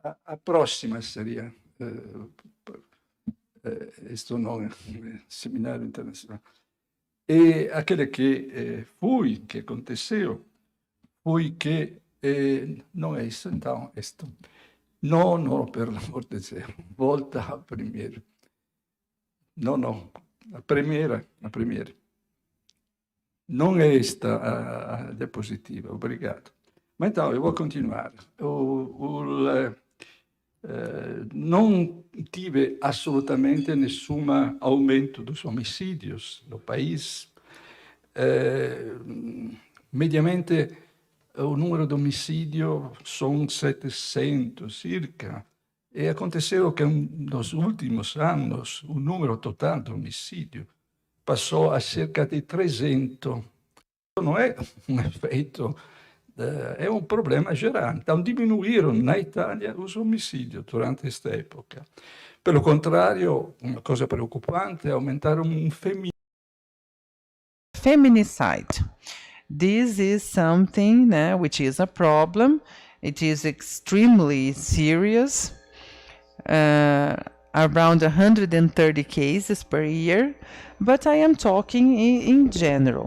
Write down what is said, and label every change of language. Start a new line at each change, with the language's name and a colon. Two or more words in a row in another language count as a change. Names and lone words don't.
Portuguese: a próxima seria este nome, Seminário Internacional. E aquele que fui, que aconteceu, foi que não é isso, então, isto. Não,
Italian: per l'amor
Portuguese: de Deus, volta a primeiro. Não, a primeira. Não é esta a diapositiva, obrigado. Mas então, eu vou continuar. Não tive
Italian: assolutamente nessun
Portuguese: aumento dos homicídios no país. Mediamente, o número de homicídio são 700 circa. E aconteceu que nos últimos anos o número total de homicídio passou a cerca di 300.
Italian: Non è un effetto, è un problema geral.
Portuguese: Então, diminuíram na Itália os omicídios durante
Italian: questa epoca. Per lo contrario, una cosa preoccupante è aumentare un
English: Feminicide. This is something which is a problem. It is extremely serious. Around 130 cases per year, but I am talking in general.